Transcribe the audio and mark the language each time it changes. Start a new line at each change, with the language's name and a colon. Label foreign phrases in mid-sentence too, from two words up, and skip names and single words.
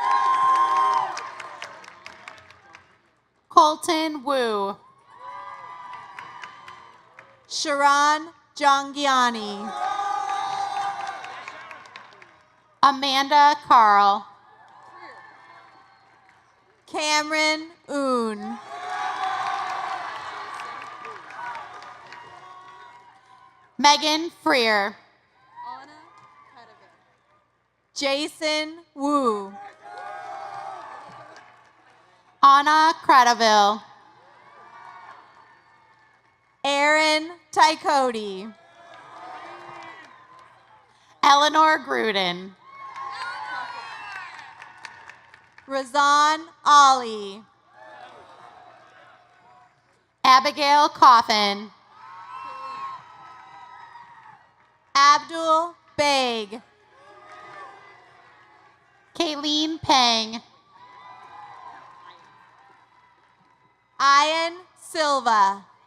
English: Colton Wu. Sharon Jongiani. Amanda Carl. Cameron Oon. Megan Freer. Jason Wu. Anna Credaville. Aaron Tycody. Eleanor Gruden. Razan Ali. Abigail Coffin. Abdul Beg. Kayleen Pang. Ian Silva.